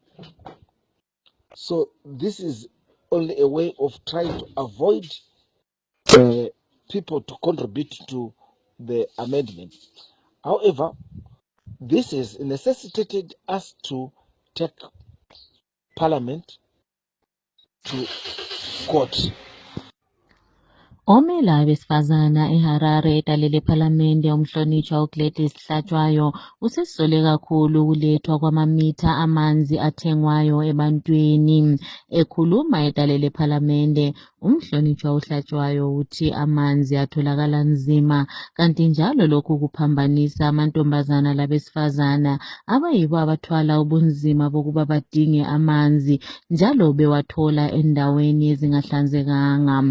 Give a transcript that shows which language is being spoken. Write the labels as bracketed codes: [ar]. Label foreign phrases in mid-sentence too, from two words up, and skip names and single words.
[en] So this is only a way of trying to avoid people to contribute to the amendment. However, this has necessitated us to take Parliament to court. [nd] Omela abesifazana eHarare etalele ephalamende umhlonitshwa uGladys Hlatshwayo usesizole kakhulu ukulethwa kwamamitha amanzi athengwayo ebantwini. Ekhuluma etalele ephalamende, umhlonitshwa uHlatshwayo uthi amanzi atholakala nzima, kanti njalo lokhu kuphambanisa amantombazana labesifazana abayibo abathwala ubunzima bokuba badinge amanzi njalo bewathola endaweni ezingahlanzekanga.